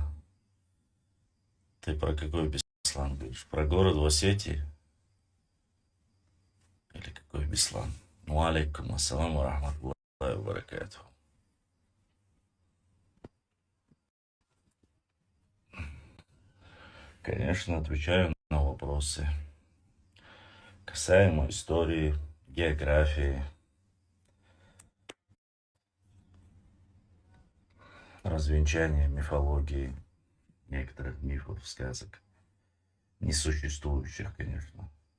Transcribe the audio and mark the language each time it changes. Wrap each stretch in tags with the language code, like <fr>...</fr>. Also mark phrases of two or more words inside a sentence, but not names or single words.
<ru>Ты про какой Беслан говоришь? Про город в Осетии? Или какой Беслан? Ну,</ru> <ar>عليكم السلام رحمة الله و بركاته.</ar> <ru>Конечно, отвечаю на вопросы касаемо истории, географии, развенчания мифологии, некоторых мифов, сказок, несуществующих, конечно.</ru>